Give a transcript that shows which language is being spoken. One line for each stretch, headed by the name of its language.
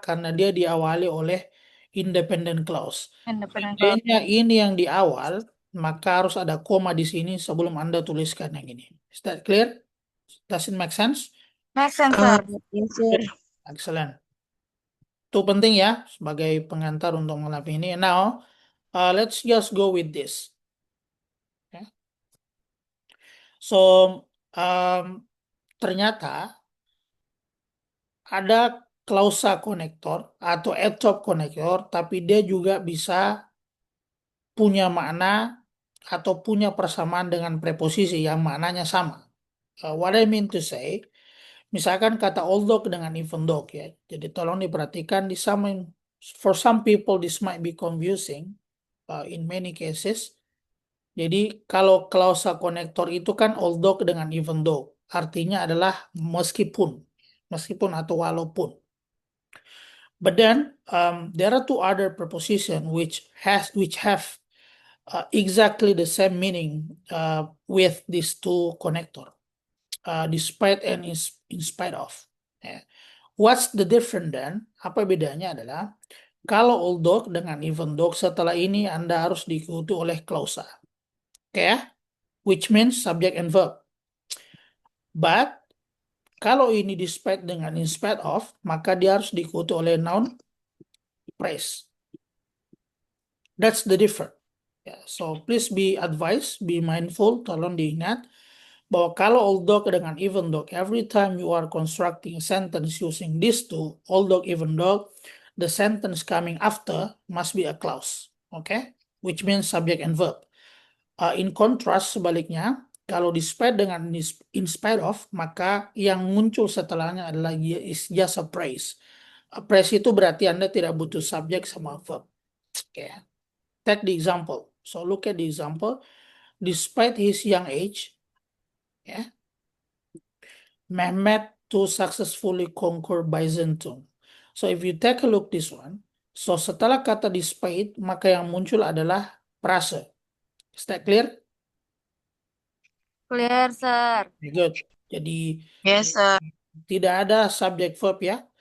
Indonesian: Karena dia diawali oleh independent clause.
English: Independent clause.
Indonesian: Seandainya ini yang di awal, maka harus ada koma di sini sebelum Anda tuliskan yang ini.
English: Is that clear? Does it make sense? Makes sense, sir. Yes, sir. Excellent.
Indonesian: Itu penting ya sebagai pengantar untuk mengalami ini.
English: Now, let's just go with this. Okay.
Indonesian: So, ternyata ada klausa konektor atau adverb konektor, tapi dia juga bisa punya makna atau punya persamaan dengan preposisi yang maknanya sama.
English: What I mean to say,
Indonesian: misalkan kata although dengan even though ya. Jadi tolong diperhatikan
English: for some people this might be confusing in many cases.
Indonesian: Jadi kalau klausa konektor itu kan although dengan even though, artinya adalah meskipun atau walaupun.
English: But then there are two other prepositions which have exactly the same meaning with these two connector, despite and in spite of. Yeah. What's the difference then?
Indonesian: Apa bedanya adalah Kalau although dengan even though setelah ini Anda harus diikuti oleh klausa. Oke ya?
English: Which means subject and verb.
Indonesian: But kalau ini despite dengan in spite of, maka dia harus diikuti oleh noun phrase.
English: That's the difference. Ya, so please be advised, be mindful,
Indonesian: tolong diingat bahwa kalau although dengan even though,
English: every time you are constructing a sentence using these two, although, even though, the sentence coming after must be a clause, okay? Which means subject and verb. In contrast,
Indonesian: sebaliknya, kalau despite dengan in spite of, maka yang muncul setelahnya adalah
English: is just a praise.
Indonesian: A praise itu berarti Anda tidak butuh subject sama verb. Okay.
English: Take the example. So look at the example. Despite his young age, yeah, Mehmet to successfully conquer Byzantium. So if you take a look this one, so
Indonesian: setelah kata despite, maka yang muncul adalah prase.
English: Is that clear? Clear, sir. Very good. Jadi Yes, sir.
Indonesian: tidak ada subject verb ya.